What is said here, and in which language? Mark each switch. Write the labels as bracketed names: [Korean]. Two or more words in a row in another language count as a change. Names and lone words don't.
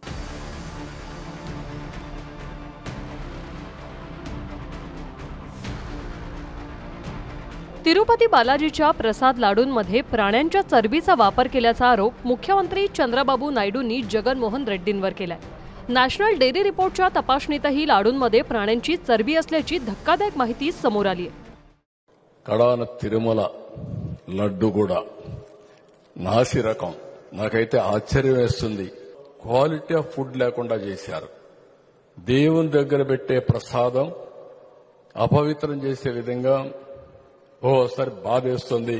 [Marathi] तिरुपती बालाजीच्या प्रसाद लाडूंमध्ये प्राण्यांच्या चरबीचा वापर केल्याचा आरोप मुख्यमंत्री चंद्रबाबू नायडूंनी जगनमोहन रेड्डींवर केलाय। नॅशनल डेअरी रिपोर्टच्या तपासणीतही लाडूंमध्ये प्राण्यांची चरबी असल्याची धक्कादायक माहिती समोर आली आहे। [Telugu] కడాన తిరుమల లడ్డు కూడా నాసి రకం నాకైతే ఆశ్చర్యం వేస్తుంది। [English] quality of food [Telugu] లేకుండా చేశారు। దేవుని దగ్గర పెట్టే ప్రసాదం అపవిత్రం చేసే విధంగా ఓసారి బాధేస్తుంది।